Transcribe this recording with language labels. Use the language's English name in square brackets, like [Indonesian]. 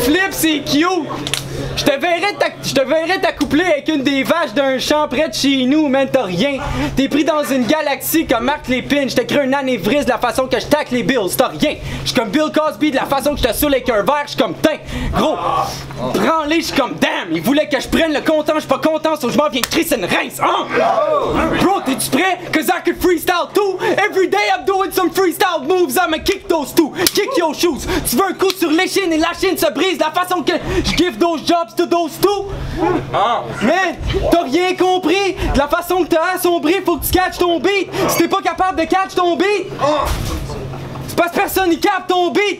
[French] C'est cute! Je te verrais t'accoupler avec une des vaches d'un champ près de chez nous, man, t'as rien. T'es pris dans une galaxie comme Marc Lépine. Je te crée un anévrisme de la façon que je tacle les Bills, t'as rien. Je suis comme Bill Cosby de la façon que je te saoule avec un verre, je suis comme tain. Gros, prends-les, je suis comme damn. Il voulait que je prenne le content, je suis pas content, so je m'en viens de crisser une rince, hein? Bro, t'es-tu prêt? [English] Cause I can freestyle too. Every day I'm doing some freestyle moves, I'ma kick those two. Kick your shoes. [French] Tu veux un coup sur l'échine et la chaîne se brise. La façon que je [English] give those jobs to those two. [French] Man, t'as rien compris. De la façon que t'as assombri, faut que tu catches ton beat. Si t'es pas capable de catch ton beat, c'est parce que personne y capte ton beat.